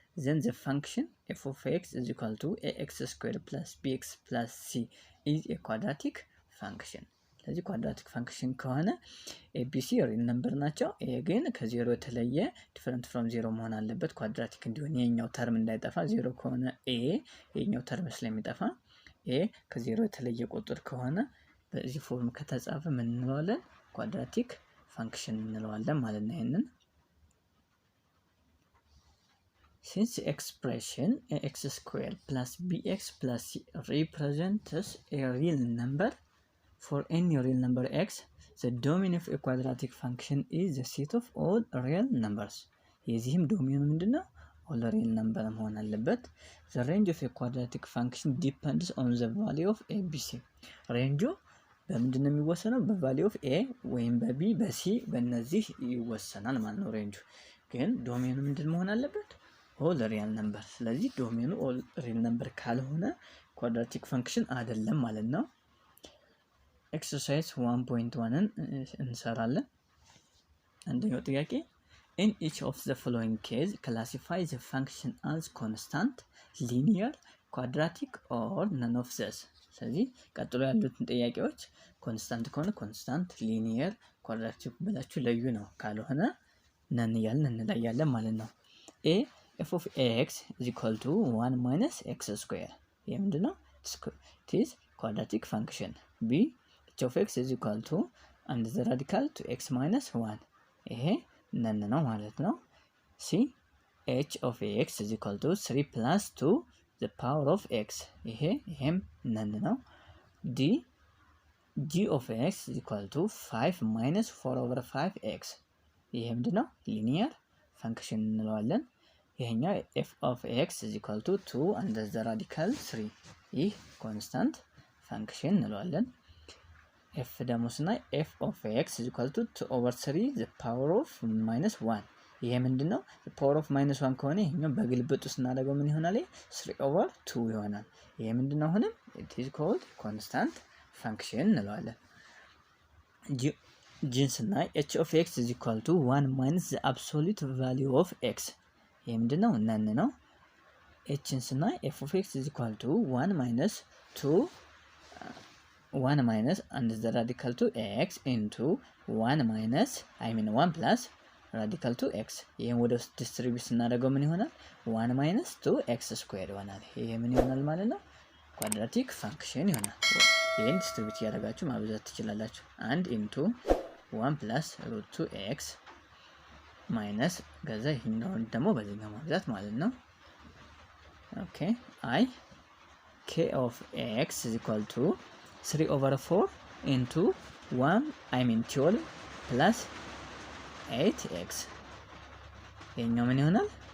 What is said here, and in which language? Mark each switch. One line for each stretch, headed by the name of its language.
English: then the function f of x is equal to ax squared plus bx plus c is a quadratic function.
Amharic: ስለዚህ quadratic function ከሆነ abc real number ናቸው። a ግን ከዜሮ የተለየ
English: different from 0
Amharic: መሆን አለበት quadratic እንዲሆን የኛው ተርም እንዳይጠፋ 0 ከሆነ a የኛው ተርም ስለሚጠፋ a ከዜሮ የተለየ ቁጥር ከሆነ በዚህ ፎርም ከተጻፈ ምን እንለዋለን?
English: quadratic function
Amharic: እንለዋለን ማለት ነው። ይሄንን
English: since the expression ax squared plus bx plus c represents a real number for any real number x, the domain of a quadratic function is the set of all real numbers.
Amharic: የዚህም ዶሜኑ ምንድነው?
English: all real number
Amharic: መሆን አለበት።
English: the range of a quadratic function depends on the value of a b c.
Amharic: ሬንጁ በምንድነው የሚወሰነው? በvalue of a ወይም በb በc በእነዚህ ይወሰናል ማለት ነው። ሬንጁ ግን ዶሜኑ ምንድን መሆን አለበት?
English: all real number።
Amharic: ስለዚህ ዶሜኑ all real number ካልሆነ quadratic function አይደለም ማለት ነው።
English: exercise 1.1
Amharic: እንሰራለን። አንደኛው ጥያቄ
English: in each of the following case classify the function as constant, linear, quadratic or none of these.
Amharic: ስለዚህ ቀጥሎ ያሉትን ጥያቄዎች ኮንስታንት ከሆነ ኮንስታንት፣ ሊኒየር፣ ኳድራቲክ ብላችሁ ለዩ ነው። ካልሆነ ነን እያልን እንለያለን ማለት ነው።
English: a f of x is equal to 1 minus x square።
Amharic: ይህ ምንድነው?
English: it is quadratic function. b h of x is equal to and the radical to x minus 1
Amharic: ይሄ ነን ነው ማለት ነው።
English: c h of x is equal to 3 plus 2 the power of x
Amharic: ይሄም ነን ነው።
English: d g of x is equal to 5 minus 4 over 5x
Amharic: ይሄ ምንድነው? ሊኒየር ፈንክሽን እንለዋለን። ይሄኛው
English: f of x is equal to 2 and the radical 3
Amharic: ይህ ኮንስታንት ፈንክሽን እንለዋለን።
English: f
Amharic: ደግሞ ስናይ
English: f of x is equal to 2 over 3 the power of minus 1
Amharic: ይሄ ምንድነው?
English: the power of minus 1
Amharic: ከሆነ ይሄኛው በግልብጡ ስናደርገው ምን ይሆናል? 3 over 2 ይሆናል። ይሄ ምንድነው? አሁንም
English: it is called constant function
Amharic: እንለዋለን።
English: g
Amharic: ስናይ
English: h of x is equal to 1 minus the absolute value of x
Amharic: ይሄ ምንድነው? ነን ነው።
English: h
Amharic: ስናይ
English: f of x is equal to 1 minus 2 1 minus and the radical to x into 1 minus 1 plus radical to x
Amharic: ይሄን ወደ ውስጥ ዲስትሪቢዩት ስናደርገው ምን ይሆናል?
English: 1 minus 2x squared
Amharic: ይሆናል። ይሄ ምን ይሆናል ማለት ነው? ኳድራቲክ ፋንክሽን ይሆናል። ይሄን ዲስትሪቢዩት ያደርጋችሁ ማብዛት ትችላላችሁ።
English: 1 into 1 plus root 2x minus
Amharic: ገዛ ይሄኛውን ደግሞ በዚህኛው ማብዛት ማለት ነው። ኦኬ
English: i k of x is equal to 3 over 4 into 12 plus 8x
Amharic: ይሄኛው ምን ይሆናል?